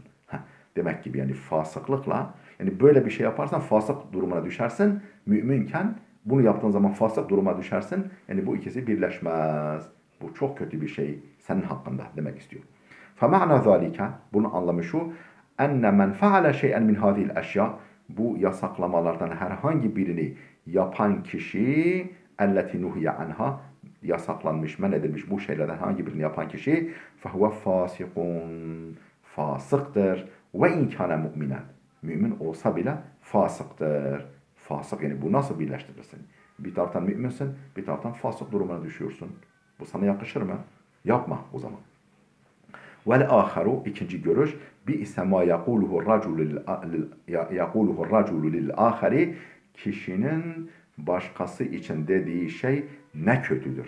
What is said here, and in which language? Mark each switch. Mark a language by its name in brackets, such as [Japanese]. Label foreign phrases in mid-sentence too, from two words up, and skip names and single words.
[Turkish] Heh, demek gibi yani fasıklıkla, yani böyle bir şey yaparsan fasık durumuna düşersin. Müminken bunu yaptığın zaman fasık duruma düşersin. Yani bu ikisi birleşmez. Bu çok kötü bir şey senin hakkında demek istiyor. [Arabic] فَمَعْنَا ذَٰلِكَ [Turkish] Bunun anlamı şu. [Arabic] اَنَّ مَنْ فَعَلَ شَيْئًا مِنْ هَذِهِ الْاَشْيَاءِ [Turkish] Bu yasaklamalardan herhangi birini yapan kişi [Arabic] اَلَّتِ نُهِيَ عَنْهَا [Turkish] Yasaklanmış, men edilmiş bu şeylerden herhangi birini yapan kişi [Arabic] فَهُوَ فَاسِقٌ [Turkish] Fasıktır. [Arabic] وَاِنْ كَانَ مُؤْمِنًا [Turkish] Mümin olsa bile fasıktır. Fasık yani bu nasıl birleştirirsin? Bir taraftan müminsin, bir taraftan fasık durumuna düşüyorsun. Bu sana yakışır mı? Yapma o zaman. [Arabic] والآخر [Turkish] ikinci görüş [Arabic] بئس ما يقوله الرجل للآخر [Turkish] kişinin başkası için dediği şey ne kötüdür.